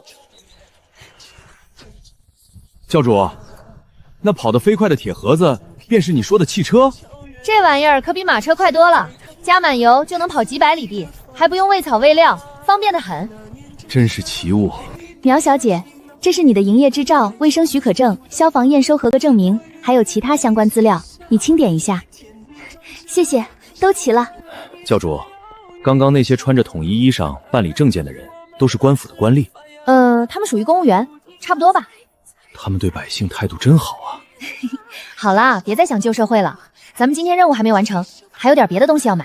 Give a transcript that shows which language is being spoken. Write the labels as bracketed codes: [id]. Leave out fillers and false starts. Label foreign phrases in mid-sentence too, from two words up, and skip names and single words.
[zh] 教主，那跑得飞快的铁盒子便是你说的汽车？这玩意儿可比马车快多了，加满油就能跑几百里地，还不用喂草喂料，方便得很。真是奇物。苗小姐，这是你的营业执照、卫生许可证、消防验收合格证明，还有其他相关資料，你清點一下。謝謝，都齊了。教主，剛剛那些穿着統一衣裳辦理證件的人，都是官府的官吏。他們屬於公務員，差不多吧。他們對百姓態度真好啊。好啦，別再想舊社會了，咱們今天任務還沒完成，還有點別的東西要買。